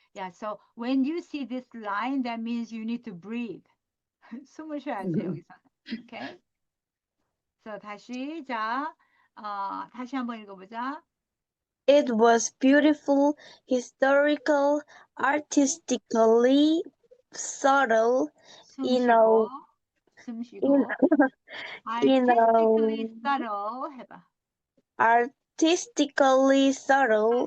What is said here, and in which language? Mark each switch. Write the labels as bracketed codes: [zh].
[en] Yeah, so when you see this line, that means you need to breathe. [ko] 숨을 쉬어야지, 여기서. [en] Okay? So [ko] 다시, 자, 다시 한번 읽어보자. [en] It was beautiful, historical, artistically subtle, [ko] 숨 [en] in [ko] 쉬고, [en] a [ko] 숨 [en] in [ko] 쉬고. [en] in Artistically a [ko] subtle 해봐. [en] artistically subtle